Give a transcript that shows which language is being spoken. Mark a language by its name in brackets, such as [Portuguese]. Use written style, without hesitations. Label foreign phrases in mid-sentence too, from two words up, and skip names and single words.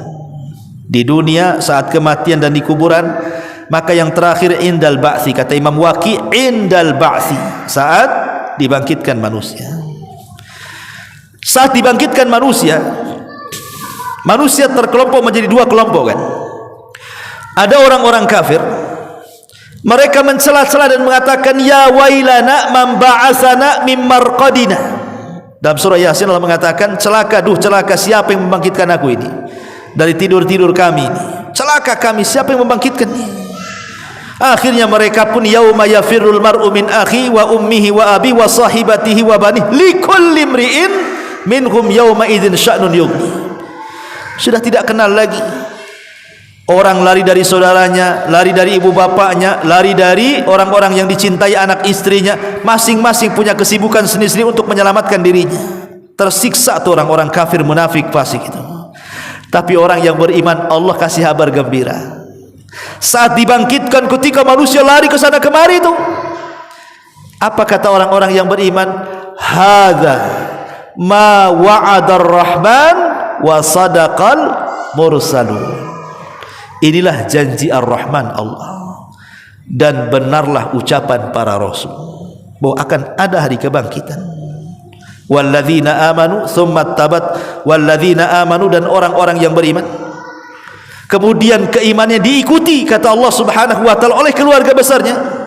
[Indonesian] Di dunia saat kematian dan di kuburan, maka yang terakhir [Arabic] عند البعث, [Indonesian] kata Imam Waqi, [Arabic] عند البعث, [Indonesian] saat dibangkitkan manusia. Saat dibangkitkan manusia, manusia terkelompok menjadi 2 kelompok kan. Ada orang-orang kafir Mereka mencela-cela dan mengatakan, [Arabic] يا ويلنا من بعثنا من مرقدنا. [Indonesian] Dalam surah Yasin Allah mengatakan, celaka, celaka, siapa yang membangkitkan aku ini dari tidur-tidur kami ini? Celaka kami, siapa yang membangkitkan ini? Akhirnya mereka pun, [Arabic] يوم يفر المرء من أخي وأمه وأبي وصاحبته وبنيه لكل امرئ منهم يوم إذ شأن يغني. [Indonesian] Sudah tidak kenal lagi. Orang lari dari saudaranya, lari dari ibu bapaknya, lari dari orang-orang yang dicintai anak istrinya. Masing-masing punya kesibukan sendiri-sendiri untuk menyelamatkan dirinya. Tersiksa tuh orang-orang kafir munafik fasik itu. Tapi orang yang beriman, Allah kasih kabar gembira. Saat dibangkitkan, ketika manusia lari ke sana kemari itu, apa kata orang-orang yang beriman? [Arabic] هذا ما وعد الرحمن وصدق المرسلون. [Indonesian] Inilah janji Ar-Rahman Allah, dan benarlah ucapan para rasul bahwa akan ada hari kebangkitan. [Arabic] والذين آمنوا ثم ثبت, والذين آمنوا, [Indonesian] dan orang-orang yang beriman kemudian keimanannya diikuti, kata Allah [Arabic] سبحانه وتعالى, [Indonesian] oleh keluarga besarnya.